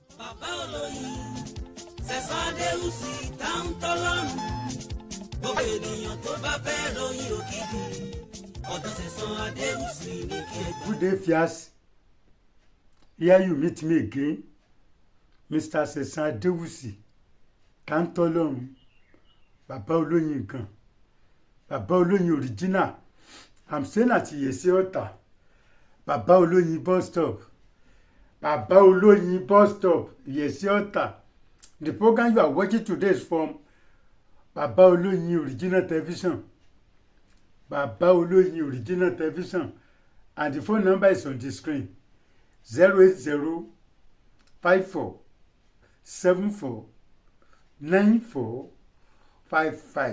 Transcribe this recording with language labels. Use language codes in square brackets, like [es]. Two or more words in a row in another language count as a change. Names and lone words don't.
[yo] bàbá olóyin Sẹ̀san Adéwùsì táwọn tọ́lọ́run gbogbo ènìyàn tó bá fẹ́ ròyìn òkìkí ọ̀dọ̀ Sẹ̀san Adéwùsì ní kí ẹ gbọ́. [en] Good day, Fias. Here you meet me again, Mr. [yo] Sẹ̀san Adéwùsì, táwọn tọ́lọ́run, bàbá olóyin nǹkan, bàbá olóyin original. [en] I'm staying at Yesi Ọ̀tà, bàbá olóyin bus stop, bàbá olóyin bus stop, Yesi Ọ̀tà. The program you are watching today is from Bàbá Olóyin Original Television. Bàbá Olóyin Original Television. And the phone number is on the screen. 080 54 74 94 55.